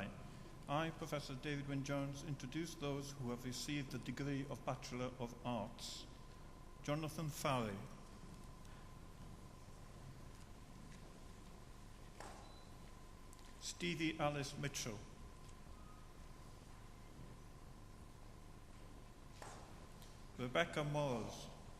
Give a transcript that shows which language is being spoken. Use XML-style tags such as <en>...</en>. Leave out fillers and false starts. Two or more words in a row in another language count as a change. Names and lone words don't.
<en>I, Professor David Wyn Jones, introduce those who have received the degree of Bachelor of Arts. Jonathan Farry. Stevie Alice Mitchell. Rebecca Morris.</en>